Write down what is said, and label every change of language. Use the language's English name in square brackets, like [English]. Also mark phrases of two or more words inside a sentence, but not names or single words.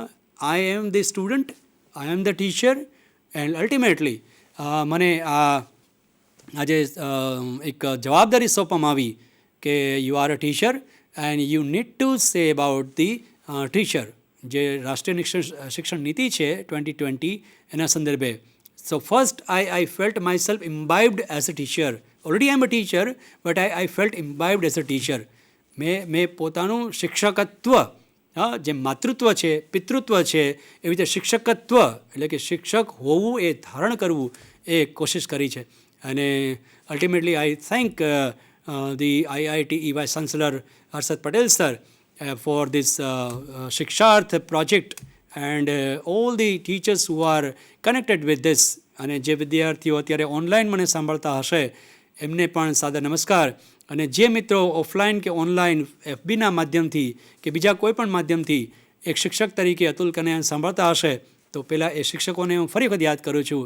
[English] I am the student, I am the teacher, and ultimately [Gujarati] મને આજે એક જવાબદારી સોંપવામાં આવી કે [English] you are a teacher and you need to say about the teacher. [Gujarati] જે રાષ્ટ્રીય શિક્ષણ નીતિ છે 2020 એના સંદર્ભે. [English] so first I felt myself imbibed as a teacher. Already I am a teacher, but I felt imbibed as a teacher. [Gujarati] મેં પોતાનું શિક્ષકત્વ, જે માતૃત્વ છે, પિતૃત્વ છે, એવી રીતે શિક્ષકત્વ એટલે કે શિક્ષક હોવું એ ધારણ કરવું એ કોશિશ કરી છે. [English] અને ultimately I thank the IITE vice chancellor હર્ષદ પટેલ sir for this Shiksharth project and all the teachers who are connected with this. [Gujarati] અને જે વિદ્યાર્થીઓ અત્યારે ઓનલાઈન મને સાંભળતા હશે એમને પણ સાદા નમસ્કાર. અને જે મિત્રો ઓફલાઈન કે ઓનલાઈન FBના માધ્યમથી કે બીજા કોઈ પણ માધ્યમથી એક શિક્ષક તરીકે અતુલ કનૈયાને સાંભળતા હશે તો પહેલાં એ શિક્ષકોને હું ફરી વખત યાદ કરું છું.